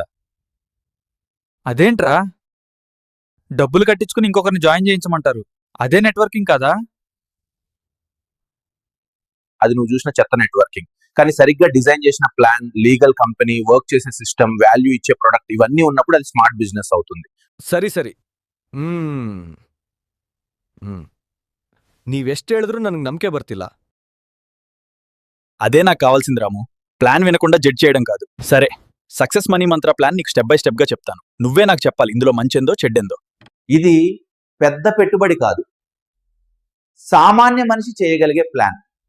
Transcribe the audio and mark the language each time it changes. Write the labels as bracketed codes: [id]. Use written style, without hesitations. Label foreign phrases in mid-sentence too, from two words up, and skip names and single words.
[te] అదేంట్రా, డబ్బులు కట్టించుకుని ఇంకొకరిని జాయిన్ చేయించమంటారు, అదే నెట్వర్కింగ్ కాదా? అది నువ్వు చూసిన చెత్త నెట్వర్కింగ్. కానీ సరిగ్గా డిజైన్ చేసిన ప్లాన్, [en] legal company, [te] వర్క్ చేసే సిస్టమ్, వాల్యూ ఇచ్చే ప్రొడక్ట్ ఇవన్నీ ఉన్నప్పుడు అది [en] smart business [te] అవుతుంది. [kn] ಸರಿ ಸರಿ ನೀವೆಷ್ಟು ಹೇಳಿದ್ರು ನನಗೆ ನಂಬಿಕೆ ಬರ್ತಿಲ್ಲ. [te] అదే నాకు కావాల్సింది రాము, ప్లాన్ వినకుండా జడ్జ్ చేయడం కాదు. సరే, సక్సెస్ మనీ మంత్ర ప్లాన్ నీకు [en] step by stepగా [te] చెప్తాను. నువ్వే నాకు చెప్పాలి ఇందులో మంచెందో చెడ్డెందో. ఇది పెద్ద పెట్టుబడి కాదు, సామాన్య మనిషి చేయగలిగే ప్లాన్.